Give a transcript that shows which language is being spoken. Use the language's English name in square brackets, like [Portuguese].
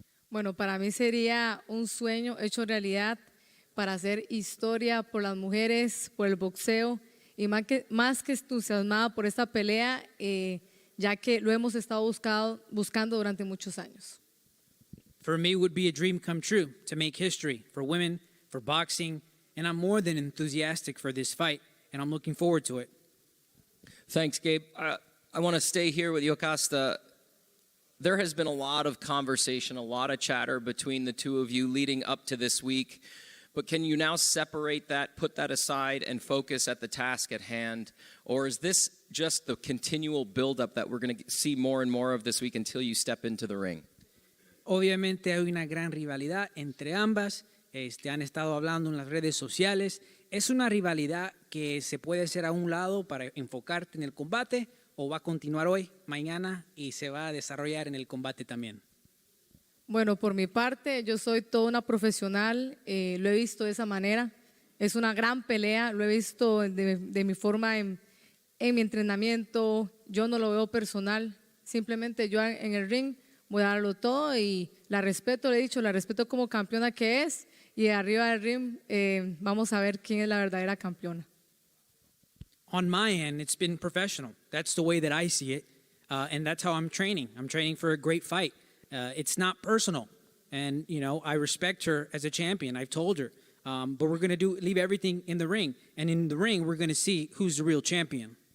[Spanish] Bueno, para mí sería un sueño hecho realidad para hacer historia por las mujeres, por el boxeo y más que entusiasmada por esta pelea, ya que lo hemos estado buscando durante muchos años. [English] For me, it would be a dream come true to make history for women, for boxing, and I'm more than enthusiastic for this fight, and I'm looking forward to it. Thanks, Gabe. I want to stay here with Yokasta. There has been a lot of conversation, a lot of chatter between the two of you leading up to this week. But can you now separate that, put that aside, and focus at the task at hand? Or is this just the continual buildup that we're going to see more and more of this week until you step into the ring? [Spanish] Obviamente hay una gran rivalidad entre ambas. Han estado hablando en las redes sociales. Es una rivalidad que se puede hacer a un lado para enfocarte en el combate o va a continuar hoy, mañana y se va a desarrollar en el combate también. Bueno, por mi parte, yo soy toda una profesional, lo he visto de esa manera. Es una gran pelea, lo he visto de mi forma en mi entrenamiento. Yo no lo veo personal, simplemente yo en el ring voy a darlo todo y la respeto, le he dicho, la respeto como campeona que es y arriba del ring vamos a ver quién es la verdadera campeona. [English] On my end, it's been professional. That's the way that I see it, and that's how I'm training. I'm training for a great fight. It's not personal, and I respect her as a champion. I've told her, but we're going to leave everything in the ring, and in the ring we're going to see who's the real champion.